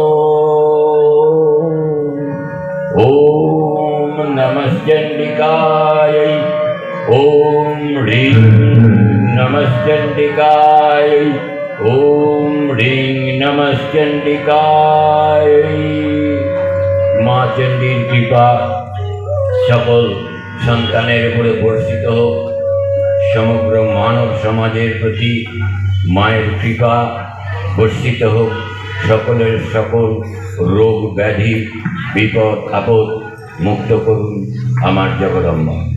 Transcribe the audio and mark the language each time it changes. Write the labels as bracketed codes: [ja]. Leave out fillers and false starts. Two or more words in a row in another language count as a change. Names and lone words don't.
[sa] ॐ नमश्चण्डिकायै ॐ ह्रीं नमश्चण्डिकायै ॐ ह्रीं नमश्चण्डिकायै। [bn] মা চণ্ডীর কৃপা সকল সন্তানের উপরে বর্ষিত হোক। সমগ্র মানব সমাজের প্রতি মায়ের কৃপা বর্ষিত হোক। সকলের সকল রোগ ব্যাধি বিপদ আপদ মুক্ত করুন আমার জগদম্বা।